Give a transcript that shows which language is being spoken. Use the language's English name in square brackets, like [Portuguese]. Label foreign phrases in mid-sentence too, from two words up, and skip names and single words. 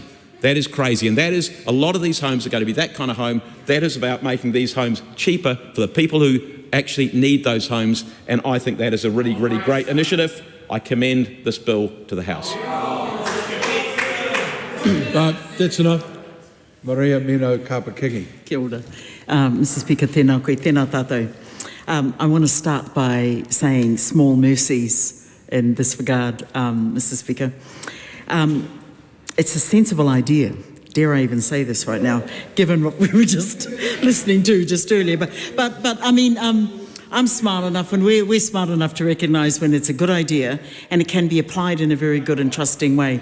[English] That is crazy, and that is, a lot of these homes are going to be that kind of home. That is about making these homes cheaper for the people who actually need those homes, and I think that is a really, really great initiative. I commend this bill to the House. That's enough. Maria Mino Kapakiki. [Māori] Kia ora. [English] Mr. Speaker, [Māori] tēnā koe, tēnā tātou. [English] I want to start by saying small mercies in this regard, Mr. Speaker. It's a sensible idea. Dare I even say this right now, given what we were just listening to just earlier. But I mean, I'm smart enough, and we're smart enough to recognise when it's a good idea and it can be applied in a very good and trusting way.